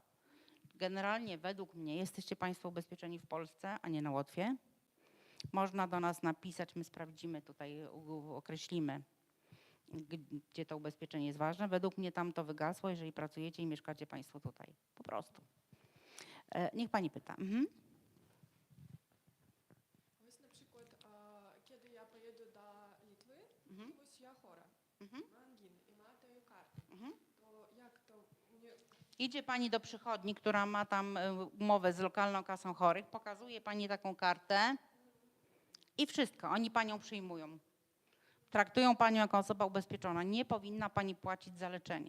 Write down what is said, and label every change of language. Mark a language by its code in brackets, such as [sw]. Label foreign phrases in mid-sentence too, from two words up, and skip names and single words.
[pl] Generalnie według mnie jesteście państwo ubezpieczeni w Polsce, a nie na Łotwie. Można do nas napisać, my sprawdzimy tutaj, określimy, gdzie to ubezpieczenie jest ważne. Według mnie tam to wygasło, jeżeli pracujecie i mieszkacie państwo tutaj. Po prostu. Niech pani pyta. [uk] Ось, наприклад, [pl] kiedy ja pojedę do Litwy, [uk] ось я [pl] chora, ma anginy i ma tę kartę, to jak to mnie... Idzie pani do przychodni, która ma tam umowę z lokalną kasą chorych, pokazuje pani taką kartę i wszystko, oni panią przyjmują. Traktują panią jako osoba ubezpieczona. Nie powinna pani płacić za leczenie.